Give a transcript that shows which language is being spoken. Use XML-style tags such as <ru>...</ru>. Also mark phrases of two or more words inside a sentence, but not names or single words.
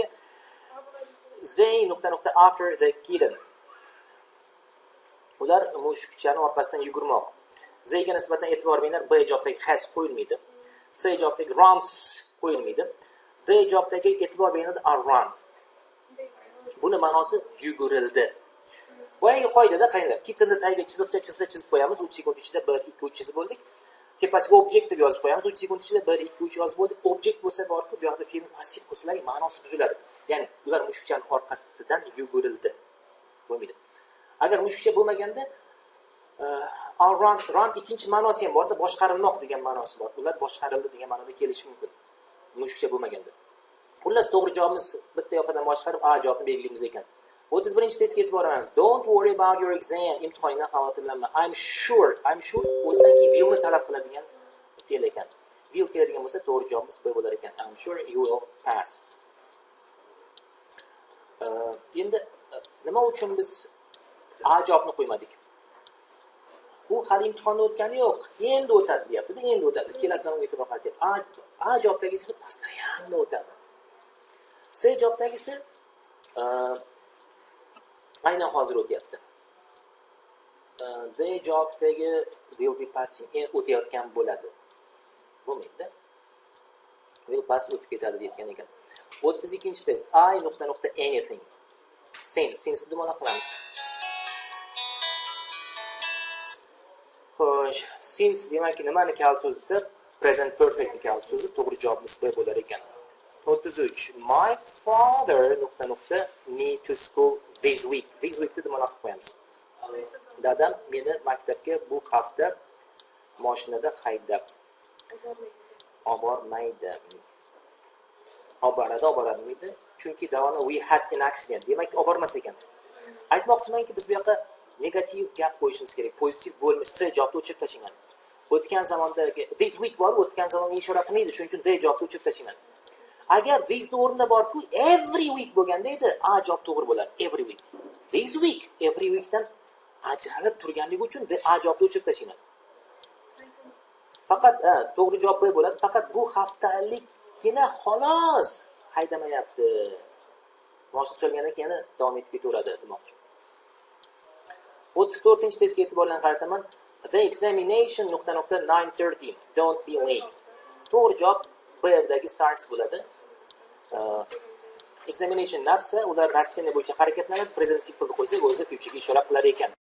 <en>They nuqta after the kitten.</en> <uz>Ular mushukchani orqasidan yugurmoq. They'ga nisbatan e'tibor beringlar, B javobdagi has qo'yilmaydi. C javobdagi runs qo'yilmaydi. D javobdagi e'tibor beringlar</uz> <en>are run.</en> <uz>Buni ma'nosi yugurildi. Boyagi qoidada qaranglar, kittenni tagiga chiziqcha chizib qo'yamiz. 3 sekund ichida 1 2 3 chizib bo'ldik. Tepasiga objekt deb yozib qo'yamiz. 3 sekund ichida 1 2 3 yozib bo'ldik. Objekt bo'lsa borku, bu yoqda fe'lni passiv qilsalar ma'nosi buziladi. Ya'ni ular mushukchaning orqasidan yugurildi. Bo'lmaydi. Agar mushukcha bo'lmaganda run ikkinchi ma'nosi ham borda, boshqarilmoq degan ma'nosi bor. Ular boshqarildi degan ma'noda kelishi mumkin. Mushukcha bo'lmaganda. Xullas to'g'ri javobimiz bitta yoqdan boshqarib A javobni belgilaymiz ekan. 31-testga e'tibor beramiz.</uz> <en>Don't worry about your exam.</en> <uz>Imtihondan xavotirlanma.</uz> <en>I'm sure</en> <uz>o'zidan keyin willni talab qiladigan fe'l ekan. Will keladigan bo'lsa to'g'ri javobimiz B bo'lar ekan.</uz> <en>I'm sure you will pass.</en> <uz>Endi nima uchun biz A javobni qo'ymadik? u hali imtihonni o'tgani yo'q, endi o'tadi deyapti-da, endi o'tadi. Kelasi zamonga e'tibor qaratyapti. A javobdagisi постоянно o'tadi. C javobdagisi aynan hozir o'tyapti. D javobdagi</uz> <en>will be passing,</en> <uz>o'tayotgan bo'ladi. Bo'lmaydi.</uz> <en>Will pass</en> <uz>o'tib ketadi deyotgan ekan.</uz> <en>32-test. I anything. Since</en> <uz>nima qilamiz? Xo'sh, since demakki nimani kalt so'z desa,</uz> <en>present perfect</en> <uz>kalt so'zi, to'g'ri javobimiz B bo'lar ekan. 33.</uz> <en>My father need to school this week. This week</en> <uz>deb nima qilib qo'yamiz? Dadam meni maktabga bu hafta mashinada haydab obormaydi. Oboradimi? Chunki davomida</uz> <en>we had an accident.</en> <uz>Demak, obormas ekan. Aytmoqchimanki, biz bu yoqqa negativ gap qo'yishimiz kerak. Pozitiv bo'lmasa javobni o'chirib tashlayman. O'tgan zamondagi</uz> <en>this week</en> <uz>bor, o'tgan zamonga ishora qilmaydi, shuning uchun the javobni o'chirib tashlayman. Agar this ni o'rnida bor-ku,</uz> <en>every week</en> <uz>bo'lganda edi, a javob to'g'ri bo'lar.</uz> <en>Every week. This week, every weekdan</en> <uz>ajralib turganligi uchun the a javobni o'chirib tashlayman. Faqat to'g'ri javob B bo'ladi. Faqat bu haftalikgina xolos haydamayapti. Mashina so'rgandan keyin davom etib ketaveradi demoqchi. 34-testga e'tiborlarni qarataman.</uz> <en>The examination .9:30. Don't be late.</en> <uz>To'g'ri javob B dagi starts bo'ladi. Examination narsa, ular raspchani bo'yicha harakatlanadi.</uz> <en>Present simple</en> <uz>qo'ysak, o'zi future ga ishora qilar ekan.</uz>